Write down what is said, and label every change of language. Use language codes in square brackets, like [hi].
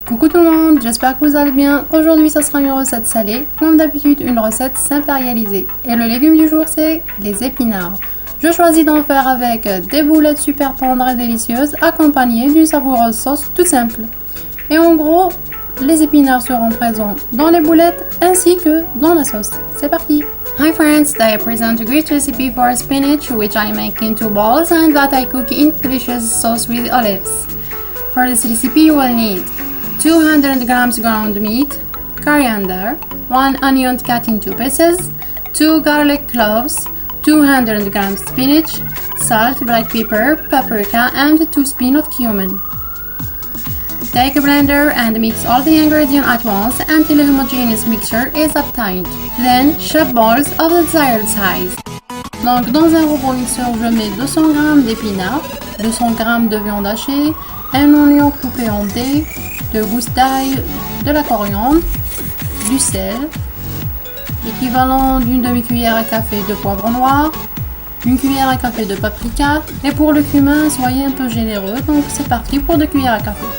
[fr] Coucou tout le monde, j'espère que vous allez bien. Aujourd'hui ça sera une recette salée, comme d'habitude une recette simple à réaliser. Et le légume du jour c'est les épinards. Je choisis d'en faire avec des boulettes super tendres et délicieuses accompagnées d'une savoureuse sauce toute simple. Et en gros, les épinards seront présents dans les boulettes ainsi que dans la sauce. C'est parti! [en] Hi friends, today I present a great recipe for spinach which I make into balls and that I cook in delicious sauce with olives. For this recipe you will need 200 grams ground meat, coriander, 1 onion cut in 2 pieces, 2 garlic cloves, 200 grams spinach, salt, black pepper, paprika and 2 spoons of cumin. Take a blender and mix all the ingredients at once until a homogeneous mixture is obtained. Then shape balls of the desired size. [fr] Donc dans un robot mixeur, je mets 200 g d'épinards, 200 g de viande hachée, un oignon coupé en dés, 2 gousses d'ail, de la coriandre, du sel, l'équivalent d'une demi-cuillère à café de poivre noir, une cuillère à café de paprika, et pour le cumin, soyez un peu généreux, donc c'est parti pour 2 cuillères à café.